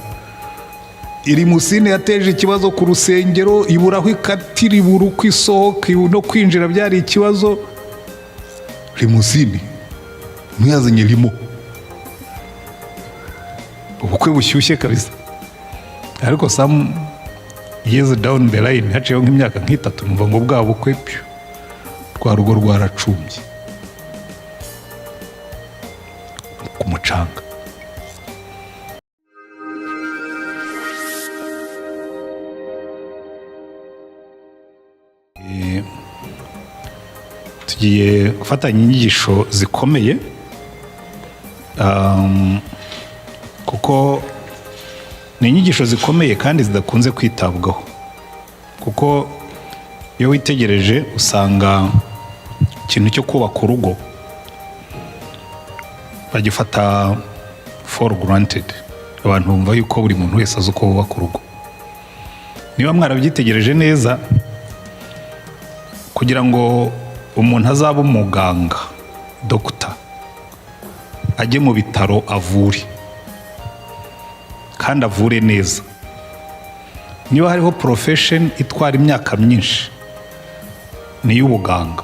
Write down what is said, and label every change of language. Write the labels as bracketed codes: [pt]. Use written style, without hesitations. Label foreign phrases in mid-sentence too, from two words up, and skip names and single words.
[rw] Limousine yateje ikibazo ku rusengero, ibura aho ikatira, ibura uko isohoka, no kwinjira byari ikibazo. Limousine ntiyazanye limo, ubukwe bushyushye kabisa. [en] Ariko some years down the line, [rw] haciyeho nk'imyaka nk'itatu, numva ngo bwa bukwe rwa rugo rwaracumbye ku mucanga. Tugiye gufatanya inyigisho zikomeye, kuko ni inyigisho zikomeye kandi zidakunze kwitabwaho, kuko iyo witegereje usanga ikintu cyo kubaka urugo bagifata [en] for granted. [rw] Abantu bumva yuko buri muntu wese azi uko bubaka urugo. Niba mwarabyitegereje neza, kugira ngo umuntu azaba umuganga, doctor, ajye mu bitaro avure kandi avure neza, niba hariho profession itwara imyaka myinshi, ni y'ubuganga.